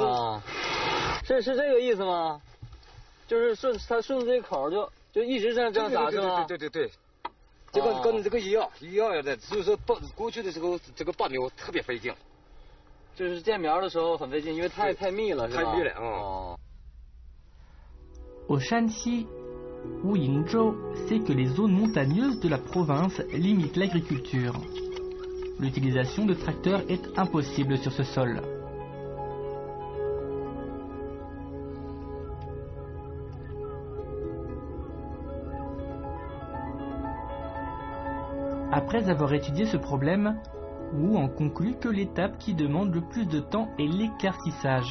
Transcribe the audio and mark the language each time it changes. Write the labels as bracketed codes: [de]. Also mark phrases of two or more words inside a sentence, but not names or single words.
[zh] 是这个意思吗？就是顺着这口就一直这样打是吧？对，这个跟这个一样的，所以说过去的时候这个拔苗特别费劲，就是建苗的时候很费劲，因为太密了，是吧？太密了啊。 [fr] Au Shanxi, Wu Yingzhou sait que les zones montagneuses de la province limitent l'agriculture. L'utilisation de tracteurs est impossible sur ce sol. Après avoir étudié ce problème, Wu en conclut que l'étape qui demande le plus de temps est l'éclaircissage.